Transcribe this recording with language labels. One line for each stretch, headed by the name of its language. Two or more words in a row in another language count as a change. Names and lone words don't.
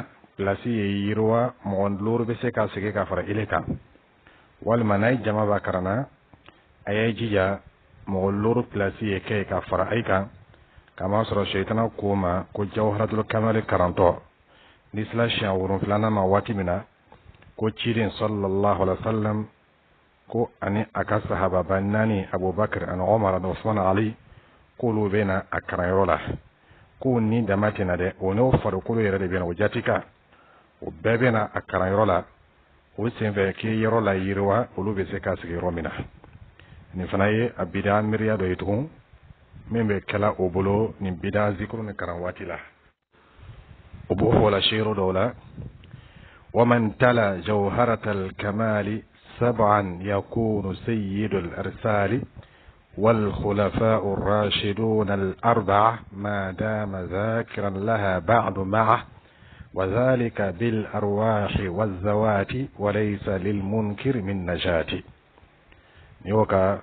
Bambara: pilasi ye yiriwa mɔgɔ loru bɛ se ka sigi ka fara ile kan walima n'a ye jama b'a karanna a ye jija mɔgɔ loru pilasi ye kɛ ka fara ai kan kama sɔrɔ shaytana ko ma ko
Arabic: جوهرة الكمال
Bambara: karantɔ ni sila siɲɛ 7 ma waati min na ko ciden
Arabic: صلى الله عليه وسلم
Bambara: ko ani a ka sahababa 4 Abubakar ani Umar ani Usman Ali k'olu bɛ na a karanyɔrɔ la ko ni dama tɛna dɛ o n'o farikolo yɛrɛ de bɛ na o jatika o bɛɛ bɛ na a karanyɔrɔ la o senfɛ k'i yɔrɔ la yiriwa olu bɛ se ka sigi yɔrɔ min na nin fana ye a bida miiriya dɔ ye tugun min bɛ kɛla o bolo nin bida zikuru ni karan waati la o b'o fɔ la shiru dɔw la
Arabic: ومن تلا جوهرة الكمال سبعا يكون سيد الأرسال والخلفاء الراشدون الأربعة ما دام ذاكرا لها بعد معه وذلك بالأرواح والذوات وليس للمنكر من نجاة نيوكا